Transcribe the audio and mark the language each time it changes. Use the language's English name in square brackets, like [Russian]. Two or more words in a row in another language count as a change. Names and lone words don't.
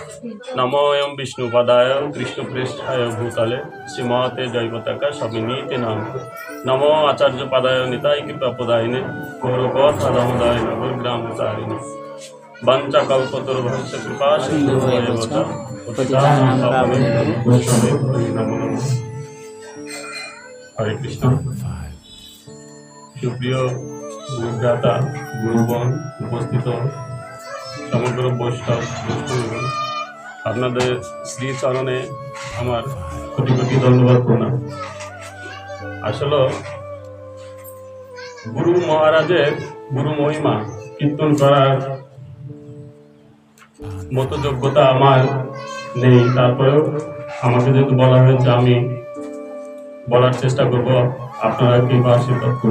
[Sanskrit] नमोऽयं विष्णुपदाय कृष्णप्रेष्ठाय भूतले श्रीमते जयपताका सविनीते नमो आचार्यपदाय निताय कृपापदायिने गौरवपथदामोदाय नगरग्रामचारिणे वंशकल्पतरुभ्यश्च कृपा सिन्धुभ्येव च पतितानां पावनेभ्यो वैष्णवेभ्यो नमो नमः। हरे कृष्ण। [Bangla] সুপ্রিয় গুরুভ্রাতা গুরুগণ উপস্থিত সমগ্র বৈষ্ণব বৈষ্ণবগণ, আপনাদের শ্রীচরণে আমার কোটি কোটি ধন্যবাদ প্রণাম। আসলে গুরু মহারাজের গুরু মহিমা কীর্তন করার মতো যোগ্যতা আমার নেই, তারপরেও আমাকে যেহেতু বলা হয়েছে আমি বলার চেষ্টা করব, আপনারা কৃপা আশীর্বাদ করে।